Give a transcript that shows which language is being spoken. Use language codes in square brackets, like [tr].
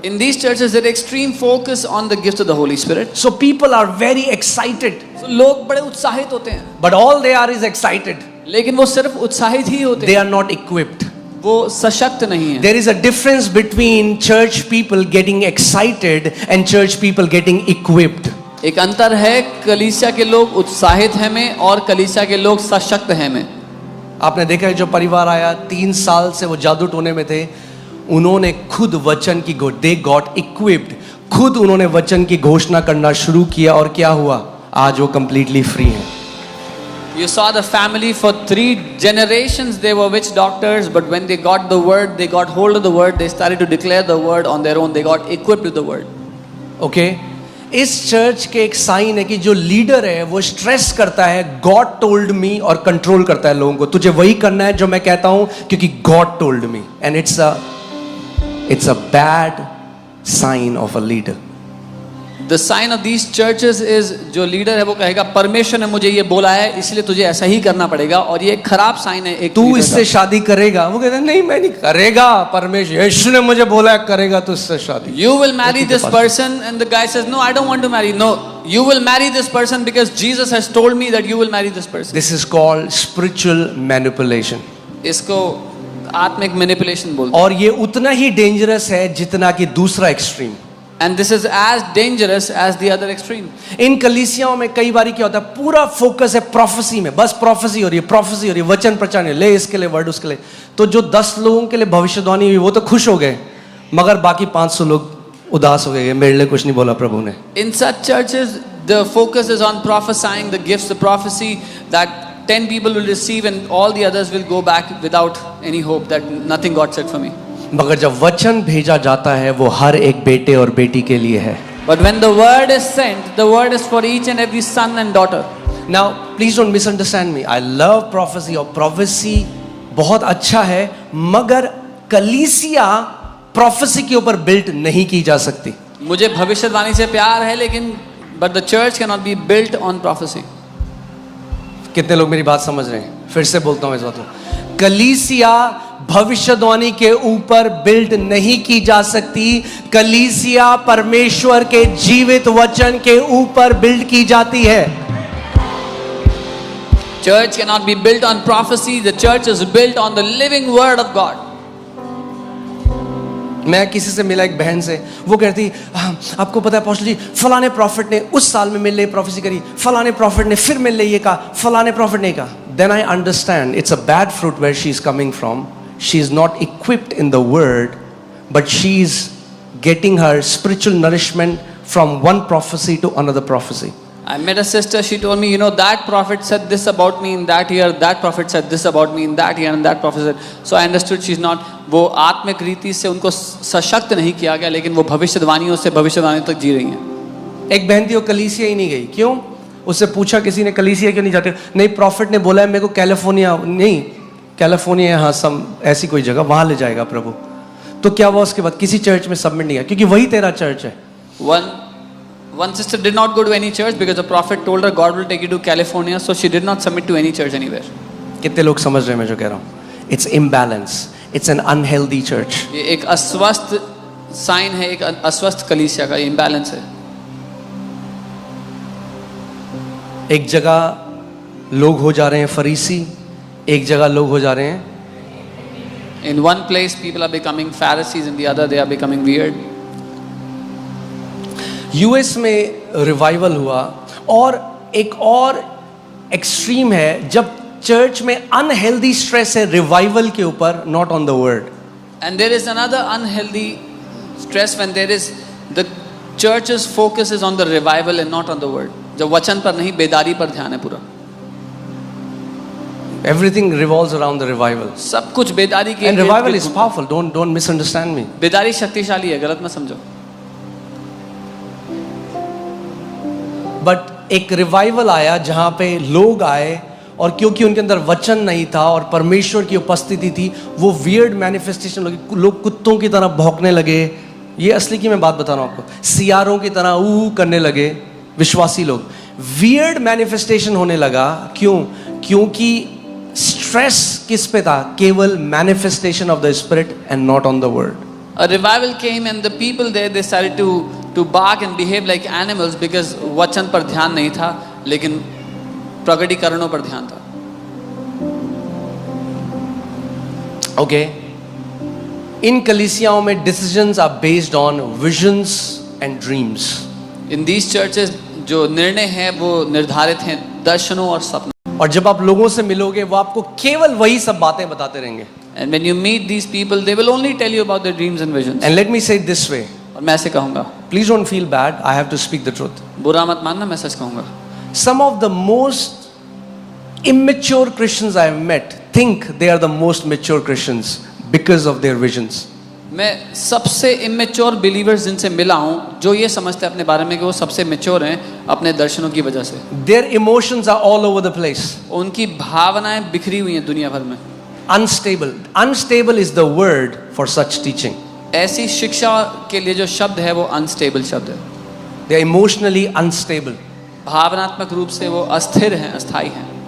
[en] In these churches, there is extreme focus on the gifts of the Holy Spirit. So people are very excited, [hi] So, लोग बड़े उत्साहित होते हैं, [en] but all they are is excited, [hi] लेकिन वो सिर्फ उत्साहित ही होते [en] they [hi] हैं, [en] Are not equipped. [hi] वो सशक्त नहीं है। [en] There is a difference between church people getting excited and church people getting equipped. [hi] एक अंतर है कलीसिया के लोग उत्साहित हैं में और कलीसिया के लोग सशक्त हैं में। आपने देखा है जो परिवार आया 3 साल से वो जादू टोने में थे, उन्होंने खुद वचन की [en] they got equipped, [hi] खुद उन्होंने वचन की घोषणा करना शुरू किया और क्या हुआ, आज वो कंप्लीटली फ्री हैं। [en] You saw the family for 3 generations, they were witch doctors, but when they got the word, they got hold of the word, they started to declare the word on their own, they got equipped with the word. [hi] Okay, इस church के एक sign है कि जो leader है वो stress करता है [en] God told me [hi] और कंट्रोल करता है लोगों को, तुझे वही करना है जो मैं कहता हूं क्योंकि God told मी, [en] And it's a bad sign of a leader. The sign of these churches is [hi] जो लीडर है वो कहेगा परमेश्वर ने मुझे ये बोला है इसलिए तुझे ऐसा ही करना पड़ेगा, और ये एक खराब साइन है एक तू [en] leader [hi] इससे का। शादी करेगा, वो कहता है नहीं मैं नहीं करेगा, परमेश्वर यीशु ने मुझे बोला है करेगा तो इससे शादी। [en] You will marry this person and the guy says no, I don't want to marry. No, you will marry this person because Jesus has told me that you will marry this person. This is called spiritual manipulation. [hi] इसको आत्मिक manipulation बोलते हैं। और ये उतना ही dangerous है जितना कि दूसरा extreme. [en] And this is as dangerous as the other extreme. [hi] इन कलीसियाओं में कई बार क्या होता है, पूरा फोकस है प्रोफेसी में, बस प्रोफेसी हो रही है, प्रोफेसी हो रही है, वचन प्रचार ले इसके लिए वर्ड उसके लिए, तो जो 10 लोगों के लिए भविष्यवाणी हुई वो तो खुश हो गए, मगर बाकी 500 लोग उदास हो गए, मेरे लिए कुछ नहीं बोला प्रभु ने। [en] In such churches, the focus is on prophesying the gifts of prophecy that 10 people will receive and all the others will go back without any hope that nothing God said for me. [hi] मगर जब वचन भेजा जाता है वो हर एक बेटे और बेटी के लिए है। [en] But when the word is sent, the word is for each and every son and daughter. Now please don't misunderstand me, I love prophecy, [hi] और prophecy बहुत अच्छा है, मगर कलीसिया prophecy के ऊपर बिल्ट नहीं की जा सकती। मुझे भविष्यवाणी से प्यार है लेकिन [en] but the church cannot be built on prophecy. [hi] कितने लोग मेरी बात समझ रहे हैं? फिर से बोलता हूं इस बात को, कलीसिया भविष्यवाणी के ऊपर बिल्ड नहीं की जा सकती, कलीसिया परमेश्वर के जीवित वचन के ऊपर बिल्ड की जाती है। [en] Church cannot be built on prophecy. The church is built on the living word of God. [hi] मैं किसी से मिला एक बहन से, वो कहती आपको पता है अपोस्टल जी फलाने प्रॉफिट ने उस साल में मेरे लिए प्रोफेसी करी, फलाने प्रॉफिट ने फिर मेरे लिए ये कहा, फलाने प्रॉफिट ने कहा। [en] Then I understand it's a bad fruit where she is coming from. She is not equipped in the word, but she is getting her spiritual nourishment from one prophecy to another prophecy. I met a sister, she told me, you know, that prophet said this about me in that year, that prophet said this about me in that year, and that prophet said. So I understood she's not, [hi] वो आत्मिक रीति से उनको सशक्त नहीं किया गया, लेकिन वो भविष्यवाणियों से भविष्यवाणी तक जी रही हैं। एक बहन थी वो कलीसिया ही नहीं गई, क्यों? उससे पूछा किसी ने कलीसिया क्यों नहीं जाते? नहीं प्रॉफिट ने बोला है मेरे को कैलिफोर्निया, नहीं कैलिफोर्निया, हाँ सम ऐसी कोई जगह, वहां ले जाएगा प्रभु। तो क्या हुआ उसके बाद? किसी चर्च में सबमिट नहीं किया, क्योंकि वही तेरा चर्च है। [en] One sister did not go to any church because the prophet told her God will take you to California, so she did not submit to any church anywhere. [hi] कितने लोग समझ रहे हैं मैं जो कह रहा हूँ? [en] It's imbalance. It's an unhealthy church. [hi] ये एक अस्वस्थ साइन है, एक अस्वस्थ कलीसिया का इम्बैलेंस है। एक जगह लोग हो जा रहे हैं फरीसी, एक जगह लोग हो जा रहे हैं [en] In one place people are becoming Pharisees, in the other they are becoming weird. [hi] US में रिवाइवल हुआ, और एक और एक्सट्रीम है जब चर्च में अनहेल्दी स्ट्रेस है रिवाइवल के ऊपर, [en] Not on the word. And there is another unhealthy stress when there is the church's focus is on the revival and not on the word. [hi] जब वचन पर नहीं, बेदारी पर ध्यान है पूरा। [en] Everything revolves around the revival. [hi] सब कुछ बेदारी के। [en] And revival is powerful. Don't misunderstand me. [hi] बेदारी शक्तिशाली है, गलत मत समझो। बट एक रिवाइवल आया जहां पे लोग आए, और क्योंकि उनके अंदर वचन नहीं था और परमेश्वर की उपस्थिति थी, वो वियर्ड मैनिफेस्टेशन लगी। लोग कुत्तों की तरह भौंकने लगे। ये असली की मैं बात बता रहा हूं आपको। सियारों की तरह ऊ करने लगे विश्वासी लोग। वियर्ड मैनिफेस्टेशन होने लगा। क्यों? क्योंकि स्ट्रेस किस पे था? [en] केवल manifestation of the spirit and not on the word. A revival came and the people there they started to bark and behave like animals because [hi] वचन पर ध्यान नहीं था, लेकिन प्रकटीकरणों पर ध्यान था। [en] okay, [hi] इन कलीसियाओं में [en] Decisions are based on visions and dreams. In these churches [hi] जो निर्णय हैं वो निर्धारित हैं दर्शनों और सपनों। और जब आप लोगों से मिलोगे, वो आपको केवल वही सब बातें बताते रहेंगे। [en] And when you meet these people, they will only tell you about their dreams and visions. And let me say it this way. [hi] और मैं ऐसे कहूँगा, [en] Please don't feel bad. I have to speak the truth. [hi] बुरा मत मानना, मैं सच कहूँगा। [en] Some of the most immature Christians I have met think they are the most mature Christians because of their visions. [hi] मैं सबसे इमेच्योर बिलीवर्स जिनसे मिला हूँ, जो ये समझते हैं अपने बारे में कि वो सबसे मेच्योर हैं अपने दर्शनों की वजह से। [en] Their emotions are all over the place. [hi] उनकी भावनाएं बिखरी हुई हैं दुनिया भर में। [en] Unstable. Unstable is the word for such teaching. [hi] ऐसी शिक्षा के लिए जो शब्द है वो अनस्टेबल शब्द है। [en] They are emotionally unstable. [hi] भावनात्मक रूप से वो अस्थिर हैं, अस्थायी हैं।